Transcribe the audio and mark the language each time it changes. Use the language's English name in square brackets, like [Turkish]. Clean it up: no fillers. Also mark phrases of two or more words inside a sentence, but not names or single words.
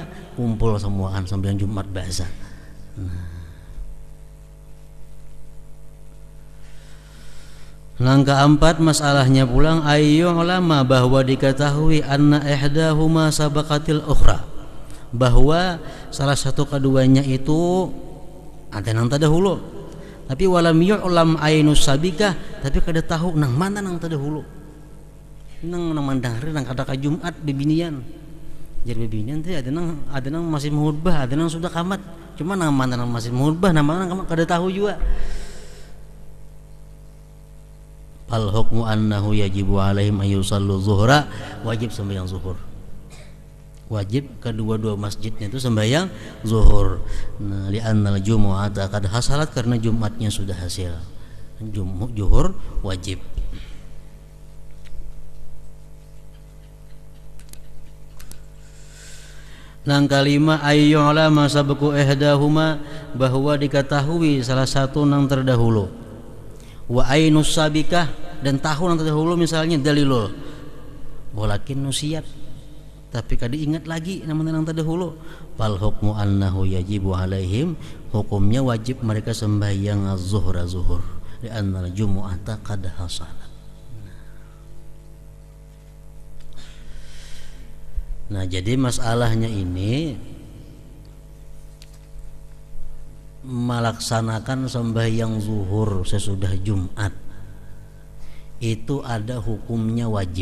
[Banjar] Kumpul semuaan sembahyang Jumat biasa. Nang keempat masalahnya pulang [Arabic] ayyu ulama, [Banjar] bahwa diketahui [Arabic] anna ihdahuma sabaqatil ukhra, [Banjar] bahwa salah satu keduanya itu ada nang terdahulu, tapi [Arabic] walam yu'lam ainus sabikah, [Banjar] tapi kada tahu nang mana nang terdahulu. Nang mandang nang kada ka Jumat bebinian. Jadi bebinian teh ada nang masih menghutbah, ada nang sudah kamat. Cuma nang mana nang masih menghutbah, nang mana nang kada tahu juga. [Arabic] Fal hukmu annahu yajibu alaihim ayyusallu zuhra, [Banjar] wajib sembahyang zuhur. Wajib kedua-dua masjidnya itu sembahyang zuhur. Nah, [Arabic] li'annal jumu'ata qad hasalat, [Banjar] karena Jumatnya sudah hasil. Zuhur wajib. Nang kalima [Arabic] ayyu ulama sabqu ihdahuma, [Banjar] bahwa diketahui salah satu nang terdahulu. [Arabic] Wa ainus sabikah, [Banjar] dan tahu nang terdahulu misalnya Dalilul. [Arabic] Walakin nusiat, [Banjar] tapi kada ingat lagi nama nang terdahulu. [Arabic] Fal hukmu annahu yajibu alaihim, [Banjar] hukumnya wajib mereka sembahyang az-zuhra zuhur, [Arabic] li'anna al-jumu'ata qad hasalat. [Banjar] Nah jadi masalahnya ini melaksanakan sembahyang zuhur sesudah Jumat itu ada hukumnya wajib.